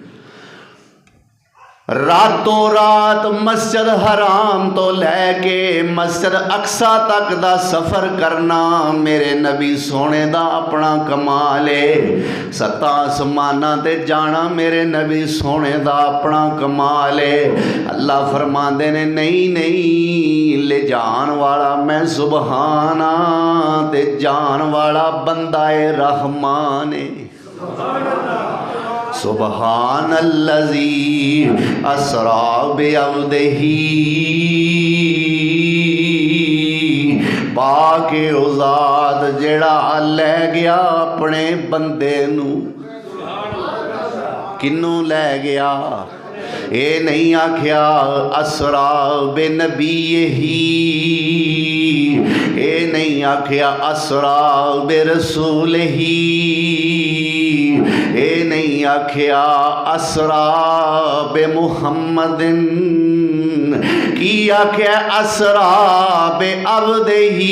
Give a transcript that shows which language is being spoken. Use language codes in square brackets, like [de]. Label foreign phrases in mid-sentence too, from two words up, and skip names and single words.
[pa] راتوں رات مسجد حرام تو لیکے مسجد اقصیٰ تک دا سفر کرنا میرے نبی سوہنے دا اپنا کمال ہے. ستاں اسماناں تے جانا میرے نبی سوہنے دا اپنا کمال ہے. اللہ فرماندے نے نہیں نہیں، لے جان والا میں سبحانہ تے جان والا بندہ اے رحمان ہے. [ar] سبحان الذي أسرى بعبده, [pa] پاکے اذات جیہڑا لے گیا اپنے بندے نوں. کنوں لے گیا? یہ نہیں آکھیا [ar] أسرى بنبيه, [pa] یہ نہیں آکھیا [ar] أسرى برسوله, [pa] یہ نہیں آکھیا [ar] أسرى بمحمد, [pa] کی آکھیا [ar] أسرى بعبده.